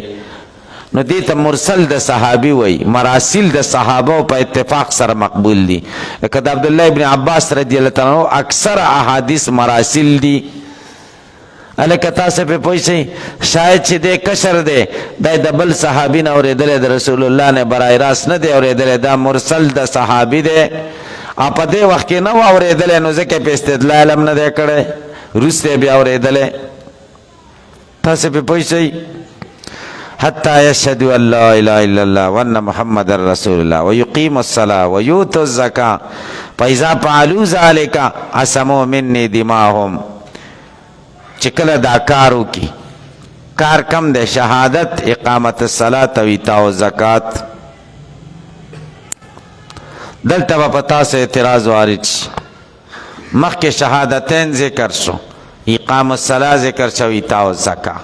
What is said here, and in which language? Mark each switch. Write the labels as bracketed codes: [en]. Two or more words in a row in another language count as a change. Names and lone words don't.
[ps] نو دې ته مرسل د صحابي وایي. مراسل د صحابه په اتفاق سره مقبول دي. لکه د عبدالله ابن عباس [ar] رضی الله تعالی عنہ [ps] اکثر احادیث مراسل دي. الکه تاسو په پوه شئ. شاید چې دی کشر دی دا د بل صحابي نه اورېدلی، د رسول الله نه برای راست نه دی اورېدلی، دا مرسل د صحابي دی او په دې وخت کې نه و اورېدلی، نو ځکه په استدلال هم نه دی کړی، وروسته بیا اورېدلی. تاسو په پوه شئ. [ar] حتى يشهدوا ان لا اله الا الله وان محمد رسول الله ويقيموا الصلاه ويؤتوا الزكاه فاذا فعلوا ذلك عصموا مني دماءهم. [ps] چې کله دا کار وکړي، کار کم دی شهادت، [ar] اقامت الصلاه [ps] او [ar] ایتاء الزکات. [ps] دلته به په تاسو اعتراض وارد شي. مخکې شهادتین ذکر شو، [ar] اقام الصلاه [ps] ذکر شو، [ar] ایتاء الزکات.